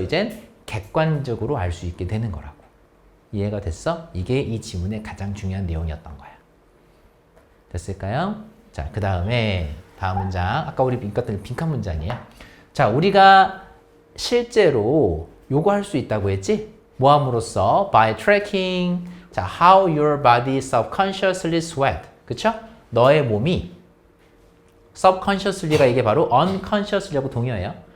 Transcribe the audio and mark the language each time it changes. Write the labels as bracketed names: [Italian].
[Korean] 이젠 객관적으로 알 수 있게 되는 거라고. 이해가 됐어? 이게 이 지문의 가장 중요한 내용이었던 거야. 됐을까요? 자, 그 다음에 다음 문장. 아까 우리 읽었던 빈칸 문장이에요. 자, 우리가 실제로 요거 할 수 있다고 했지? 뭐 함으로써? [English] By tracking, 자, how your body subconsciously sweat. [Korean] 그쵸? 너의 몸이 subconsciously가 이게 바로 unconsciously하고 동의어예요.